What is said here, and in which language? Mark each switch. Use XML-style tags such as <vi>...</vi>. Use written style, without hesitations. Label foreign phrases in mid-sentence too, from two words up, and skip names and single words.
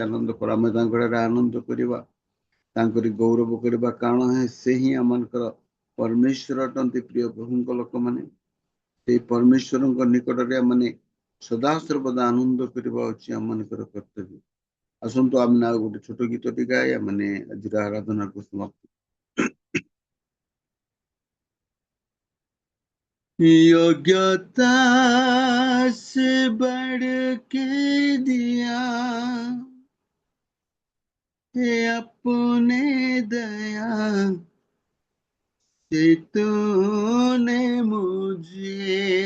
<or>ଆନନ୍ଦ କର ଆମେ ତାଙ୍କ ଠାରେ ଆନନ୍ଦ କରିବା ତାଙ୍କରି ଗୌରବ କରିବା କାରଣ ସେ ହିଁ ଆମମାନଙ୍କର ପରମେଶ୍ୱର ଅଟନ୍ତି ପ୍ରିୟ ପ୍ରଭୁଙ୍କ ଲୋକମାନେ ସେଇ ପରମେଶ୍ୱରଙ୍କ ନିକଟରେ ଆମେ ସଦାସର୍ବଦା ଆନନ୍ଦ କରିବା ହେଉଛି ଆମମାନଙ୍କର କର୍ତ୍ତବ୍ୟ ଆସନ୍ତୁ ଆମେ ଆଉ ଗୋଟେ ଛୋଟ ଗୀତଟି ଗାଇ ଆମେ ଆଜିର ଆରାଧନାକୁ ସମାପ୍ତ</or> <hi>योग्यता से बढ़ के दिया है अपने दया से तूने मुझे</hi>